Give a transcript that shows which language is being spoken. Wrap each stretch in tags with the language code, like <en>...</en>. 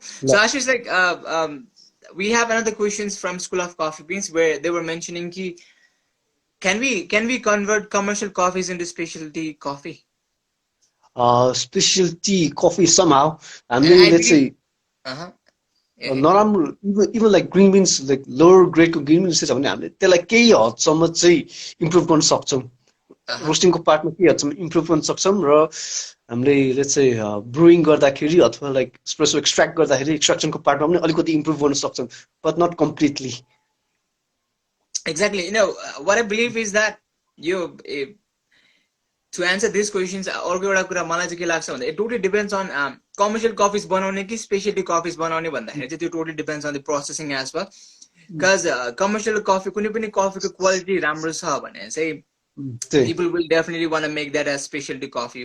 <en>So Ashish, like we have another questions from School of Coffee Beans where they were mentioning can we convert commercial coffees into specialty coffee? Specialty coffee somehow. I mean, let's say नराम्रो even like green beans, like lower grade को green beans</en> <ne>छ भने हामीले त्यसलाई केही हदसम्म चाहिँ improve गर्न सक्छौं. रोस्टिङको पार्टमा केही हदसम्म इम्प्रुभ गर्न सक्छौं र हामीले लेट्स से ब्रुइङ गर्दाखेरि अथवा लाइक एस्प्रेसो एक्सट्र्याक्ट गर्दाखेरि एक्सट्रैक्सनको पार्टमा पनि अलिकति इम्प्रुभ गर्न सक्छौं,</ne> <en>but not completely. Exactly. You know, what I believe is that to answer these questions,</en> <ne>अर्को एउटा कुरा मलाई चाहिँ के लाग्छ भन्दा</ne> <en>it totally depends on commercial coffees</en> <ne>बनाउने कि specialty coffees बनाउने भन्दाखेरि चाहिँ</ne> <en>त्यो totally depends on the processing as well. Because commercial coffee कुनै पनि coffee को quality राम्रो छ भने चाहिँ people will definitely want to make that as specialty coffee.</en>